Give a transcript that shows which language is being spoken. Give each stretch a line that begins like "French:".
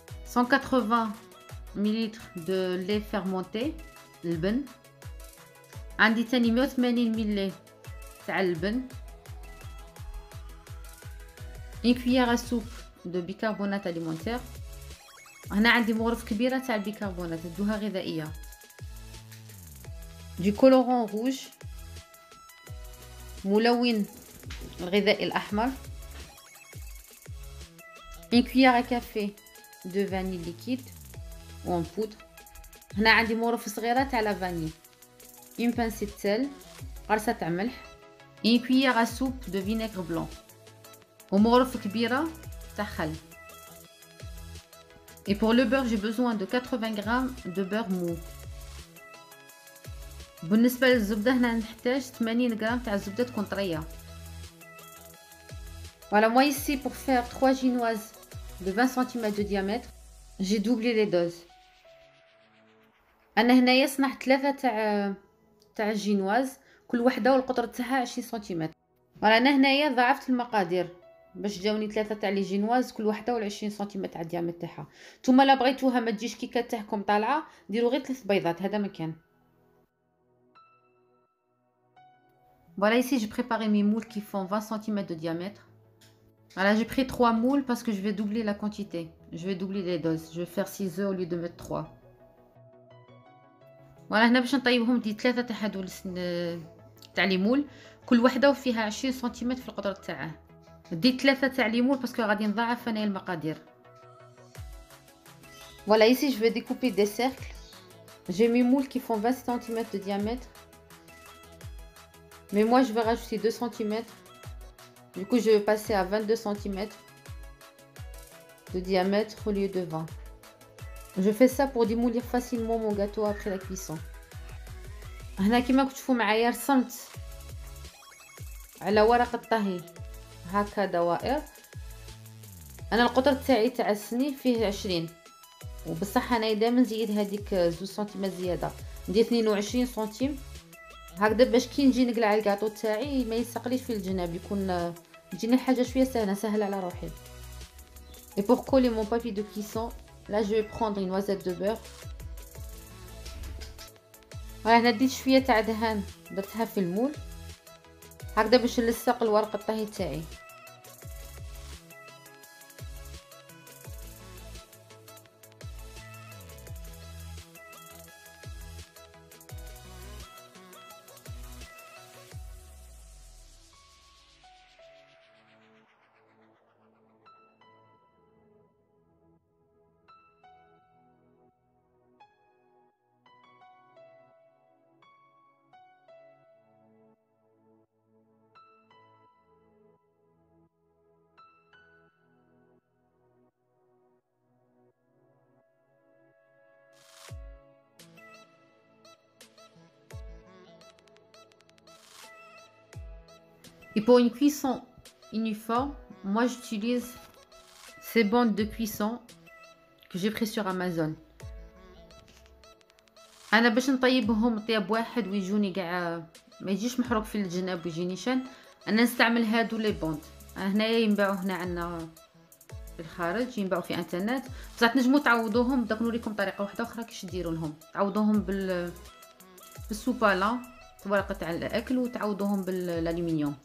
French: 180 ml de lait fermenté البن.
Arabic: عندي تاني 180 ملي تاع اللبن.
French: une cuillère à soupe de bicarbonate alimentaire.
Arabic: هنا عندي مغرف كبيرة تاع البيكربونات ندوها غذائية.
French: du colorant rouge
Arabic: ملون الغذائي الأحمر.
French: une cuillère à café de vanille liquide ou en poudre.
Arabic: هنا عندي مغرف صغيرة تاع لا فاني.
French: une pincée de sel
Arabic: قرصة تاع ملح.
French: une cuillère à soupe de vinaigre blanc
Arabic: ومغرف كبيرة تاع خل.
French: et pour le beurre j'ai besoin de 80 g de beurre mou.
Arabic: بالنسبة للزبدة هنا نحتاج 80 g تاع الزبدة تكون طرية.
French: voilà, moi ici pour faire 3 génoises de 20 cm de diamètre j'ai doublé les doses.
Arabic: انا هنايا صنعت 3 تاع الجينواز، كل وحده والقطر تاعها 20 سنتيمتر. فوالا انا هنايا ضاعفت المقادير باش جاوني 3 تاع لي جينواز كل وحده وال 20 سنتيمتر تاع الديامتر تاعها. نتوما لا بغيتوها ما تجيش كيكه تاعكم طالعه ديروا غير 3 بيضات، هذا مكان.
French: Voilà, ici j'ai préparé mes moules qui font 20 cm de diamètre. Voilà, j'ai pris 3 moules parce que je vais doubler la quantité, je vais doubler les doses, je vais faire 6 œufs au lieu de mettre 3.
Arabic: فوالا هنا باش نطيبهم دي 3 تاع هادو تاع ليمول، كل وحده وفيها 20 سنتيمتر في القطر تاعها. ديت 3 تاع ليمول باسكو غادي نضاعف انايا المقادير.
French: Voilà, ici je vais découper des cercles. J'ai mes moules qui font 20 cm de diamètre, mais moi je vais rajouter 2 cm. Du coup je vais passer à 22 cm de diamètre au lieu de 20. Je fais ça pour démolir facilement mon gâteau après la cuisson.
Arabic: هنا كيما كتشوفوا معايا رسمت على ورق الطهي هكا دوائر. انا القطر تاعي تاع السني فيه 20، وبصح انا دائما نزيد هذيك 2 سنتيمتر زياده، ندير 22 سنتيم هكذا باش كي نجي نقلع الكاطو تاعي ما يسقليش في الجناب، يكون تجيني الحاجه شويه سهله على روحي.
French: Et pour coller mon papier de cuisson, là je vais prendre une noisette de beurre.
Arabic: voilà, هنا ديت شويه تاع دهان درتها في المول هكذا باش نلصق الورق الطهي تاعي.
French: Et pour une cuisson uniforme, moi j'utilise ces bandes de cuisson que j'ai pris sur Amazon.
Arabic: انا باش نطيبهم طياب واحد ويجوني كاع ما يجيش محروق في الجناب ويجي نيشان، انا نستعمل هادو لي بوند. هنايا ينباعوا هنا عندنا في الخارج، ينباعوا في انترنت، بصح تنجموا تعوضوهم. بدك نوريكم طريقه واحده اخرى كيفاش ديروا لهم. تعوضوهم بالسوبالا، ورقه تاع الاكل، وتعوضوهم بالالومنيوم.